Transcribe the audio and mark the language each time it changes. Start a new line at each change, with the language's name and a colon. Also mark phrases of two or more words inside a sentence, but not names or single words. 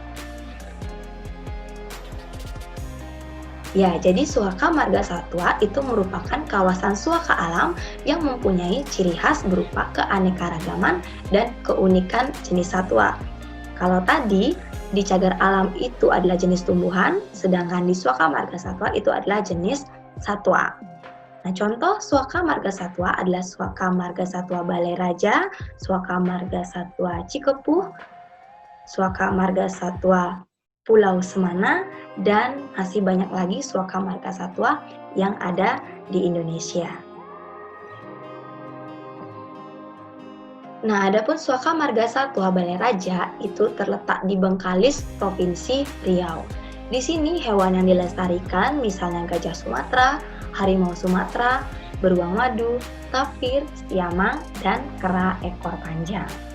Indonesian: Ya, jadi Suaka Marga Satwa itu merupakan kawasan suaka alam yang mempunyai ciri khas berupa keanekaragaman dan keunikan jenis satwa. Kalau tadi di cagar alam itu adalah jenis tumbuhan, sedangkan di Suaka Marga Satwa itu adalah jenis satwa. Nah, contoh Suaka Marga Satwa adalah Suaka Marga Satwa Balai Raja, Suaka Marga Satwa Cikepuh, Suaka Marga Satwa Pulau Semana, dan masih banyak lagi Suaka Marga Satwa yang ada di Indonesia. Nah, adapun Suaka Marga Satwa Balai Raja itu terletak di Bengkalis, Provinsi Riau. Di sini hewan yang dilestarikan misalnya gajah Sumatera, harimau Sumatera, beruang madu, tapir, siamang, dan kera ekor panjang.